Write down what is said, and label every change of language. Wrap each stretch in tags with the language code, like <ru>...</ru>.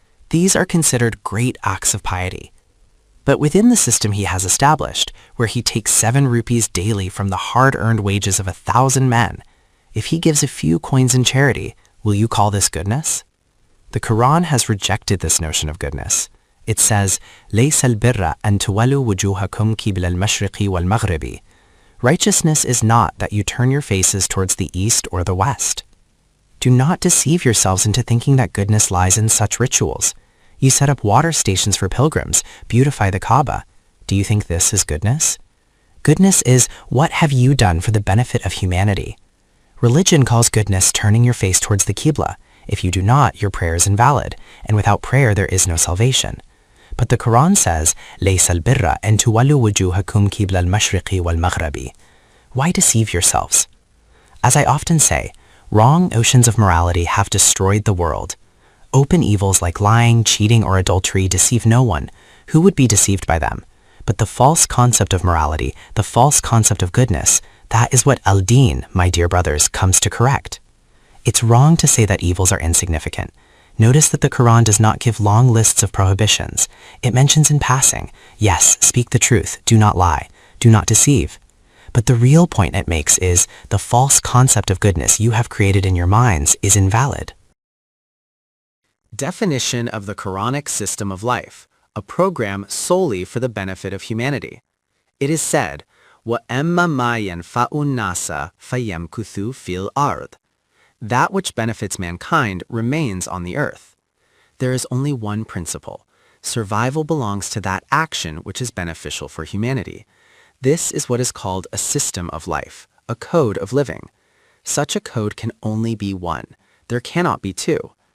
<en>These are considered great acts of piety. But within the system he has established, where he takes 7 rupees daily from the hard-earned wages of 1,000 men, if he gives a few coins in charity, will you call this goodness? The Quran has rejected this notion of goodness. It says,</en> <ar>لَيْسَ الْبِرَّ أَن تُوَلُّوا وُجُوهَكُمْ قِبْلَ الْمَشْرِقِ وَالْمَغْرِبِ.</ar> <en>Righteousness is not that you turn your faces towards the east or the west. Do not deceive yourselves into thinking that goodness lies in such rituals. You set up water stations for pilgrims, beautify the Kaaba. Do you think this is goodness? Goodness is, what have you done for the benefit of humanity? Religion calls goodness turning your face towards the Qibla. If you do not, your prayer is invalid, and without prayer there is no salvation. But the Quran says,</en> <ar>لَيْسَ الْبِرَّ أَن تُوَلُّوا وُجُوهَكُمْ قِبْلَ الْمَشْرِقِ وَالْمَغْرِبِ.</ar> <en>Why deceive yourselves? As I often say, wrong oceans of morality have destroyed the world. Open evils like lying, cheating, or adultery deceive no one. Who would be deceived by them? But the false concept of morality, the false concept of goodness, that is what al-Din, my dear brothers, comes to correct. It's wrong to say that evils are insignificant. Notice that the Quran does not give long lists of prohibitions. It mentions in passing, yes, speak the truth, do not lie, do not deceive. But the real point it makes is the false concept of goodness you have created in your minds is invalid. Definition of the Quranic system of life, a program solely for the benefit of humanity. It is said,</en> <ar>وَأَمَّا مَا يَنْفَعُ النَّاسَ فَيَمْكُثُ فِي الْأَرْضِ.</ar> <en>That which benefits mankind remains on the earth. There is only one principle. Survival belongs to that action which is beneficial for humanity. This is what is called a system of life, a code of living. Such a code can only be one. There cannot be two.</en>